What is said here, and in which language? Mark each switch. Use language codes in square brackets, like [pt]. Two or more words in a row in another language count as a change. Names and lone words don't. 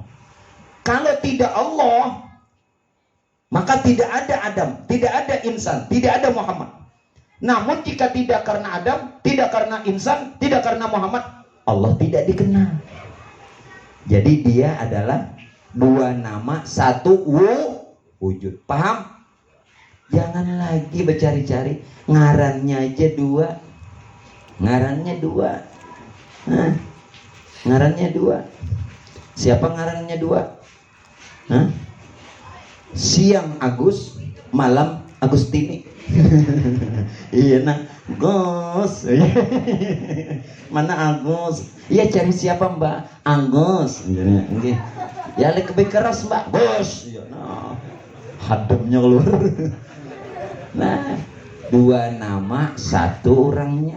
[id] Kalau tidak Allah, maka tidak ada Adam, tidak ada insan, tidak ada Muhammad. Namun jika tidak karena Adam, tidak karena insan, tidak karena Muhammad, Allah tidak dikenal. Jadi dia adalah dua nama satu wujud. Paham? Jangan lagi bercari-cari. [bjn] Ngarannya aja dua. Ngarannya dua. Nah, ngarannya dua. Siapa ngarannya dua? [id] Hah? Siang Agus, malam Agustini. Iya nah, Gus. Mana Agus? Iya cari siapa Mbak? Agus. Ya lebih keras Mbak. Gus. Iya nah. Hadapnya keluar. Nah, dua nama satu orangnya.